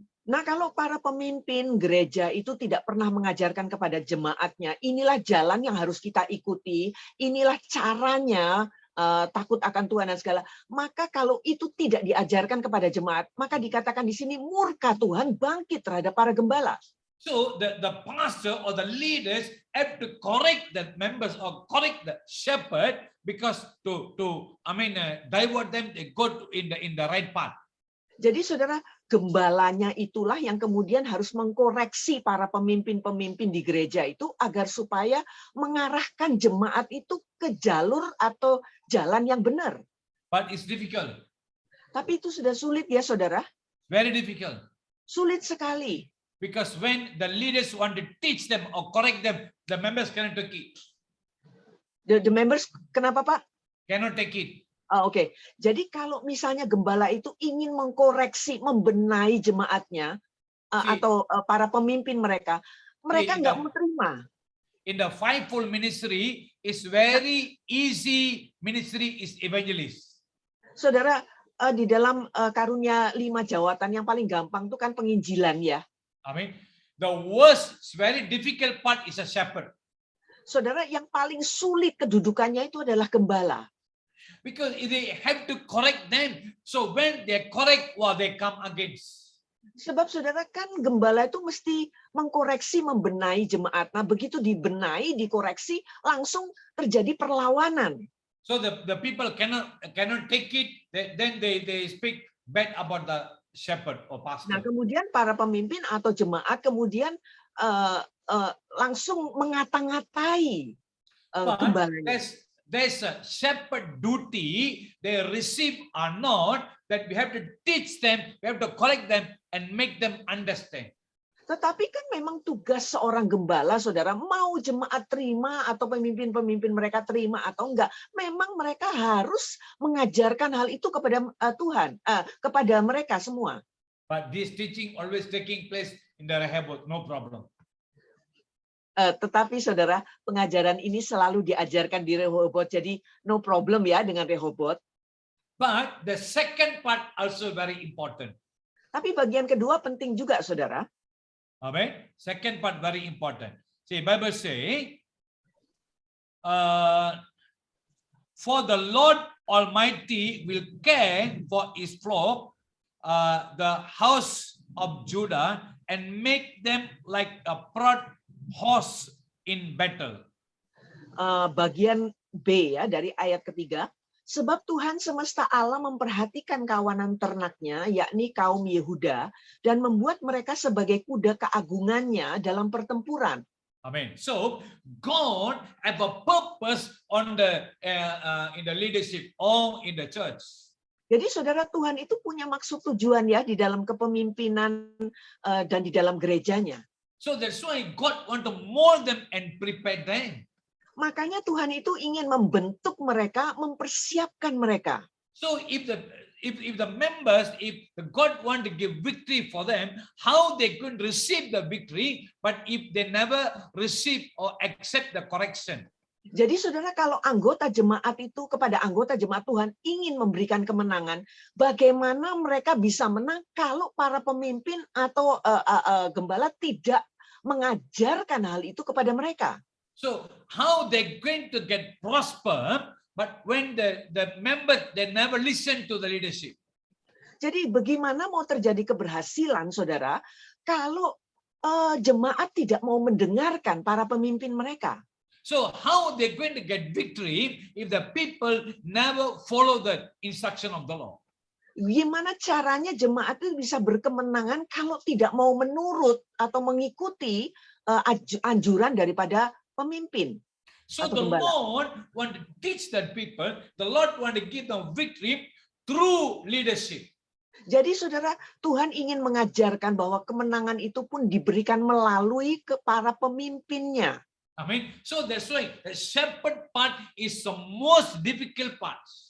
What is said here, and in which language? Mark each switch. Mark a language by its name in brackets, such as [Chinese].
[Indonesian] Nah, kalau para pemimpin gereja itu tidak pernah mengajarkan kepada jemaatnya, inilah jalan yang harus kita ikuti, inilah caranya takut akan Tuhan dan segala. Maka kalau itu tidak diajarkan kepada jemaat, maka dikatakan di sini murka Tuhan bangkit terhadap para gembala. [English] So the pastor or the leaders have to correct the members or correct the shepherd because to divert them, they go in the right path. [Indonesian] Jadi saudara, gembalanya itulah yang kemudian harus mengkoreksi para pemimpin-pemimpin di gereja itu agar supaya mengarahkan jemaat itu ke jalur atau jalan yang benar. [English] But it's difficult. [Indonesian] Tapi itu sudah sulit ya saudara. [English] Very difficult. [Indonesian] Sulit sekali. [English] Because when the leaders want to teach them or correct them, the members cannot take it. The members, [Indonesian] kenapa Pak? [English] Cannot take it. [Indonesian] Oke. Jadi kalau misalnya gembala itu ingin mengkoreksi, membenahi jemaatnya atau para pemimpin mereka nggak mau terima. [English] In the fivefold ministry, is very easy ministry is evangelist. [Indonesian] Saudara, di dalam karunia 5 jawatan yang paling gampang itu kan penginjilan ya. [English] I mean, the worst, very difficult part is a shepherd. [Indonesian] Saudara, yang paling sulit kedudukannya itu adalah gembala. [English] Because they have to correct them. So when they correct, they come against. [Indonesian] Sebab saudara kan gembala itu mesti mengkoreksi, membenahi jemaat. Nah begitu dibenahi, dikoreksi, langsung terjadi perlawanan. [English] So the people cannot take it. Then they speak bad about the shepherd or pastor. [Indonesian] Nah kemudian para pemimpin atau jemaat kemudian langsung ngata-ngatai gembalanya. [English] There's a shepherd duty they receive or not, that we have to teach them, we have to correct them and make them understand. [Indonesian] Tetapi kan memang tugas seorang gembala, saudara, mau jemaat terima atau pemimpin-pemimpin mereka terima atau enggak, memang mereka harus mengajarkan hal itu kepada Tuhan, kepada mereka semua. [English] But this teaching always taking place in the Rehoboth, no problem. [Indonesian] Tetapi saudara, pengajaran ini selalu diajarkan di Rehoboth, jadi [English] no problem [Indonesian] ya dengan Rehoboth. [English] But the second part also very important. [Indonesian] Tapi bagian kedua penting juga, saudara. [English] Amen. Second part very important. See, Bible say, for the Lord Almighty will care for His flock, the house of Judah, and make them like a proud horse in battle. [Indonesian] Bagian B ya dari ayat ketiga. Sebab Tuhan semesta alam memperhatikan kawanan ternaknya, yakni kaum Yehuda, dan membuat mereka sebagai kuda keagungannya dalam pertempuran. Amen. [English] So God have a purpose on the in the leadership or in the church. [Indonesian] Jadi saudara, Tuhan itu punya maksud tujuan ya di dalam kepemimpinan dan di dalam gerejanya. [English] So that's why God want to mold them and prepare them. [Indonesian] Makanya Tuhan itu ingin membentuk mereka, mempersiapkan mereka. [English] So if the members, if the God want to give victory for them, how they could receive the victory, but if they never receive or accept the correction. [Indonesian] Jadi saudara, kalau anggota jemaat itu kepada anggota jemaat Tuhan ingin memberikan kemenangan, bagaimana mereka bisa menang kalau para pemimpin atau gembala tidak mengajarkan hal itu kepada mereka? [English] So how they going to get prosper, but when the members, they never listen to the leadership. [Indonesian] Jadi bagaimana mau terjadi keberhasilan, saudara, kalau jemaat tidak mau mendengarkan para pemimpin mereka? [English] So how they going to get victory if the people never follow the instruction of the law? [Indonesian] Gimana caranya jemaat itu bisa berkemenangan kalau tidak mau menurut atau mengikuti anjuran daripada pemimpin? [English] So the Lord want to teach that people, the Lord want to give them victory through leadership. [Indonesian] Jadi saudara, Tuhan ingin mengajarkan bahwa kemenangan itu pun diberikan melalui ke para pemimpinnya. Amen. [English] So that's why the shepherd part is the most difficult part.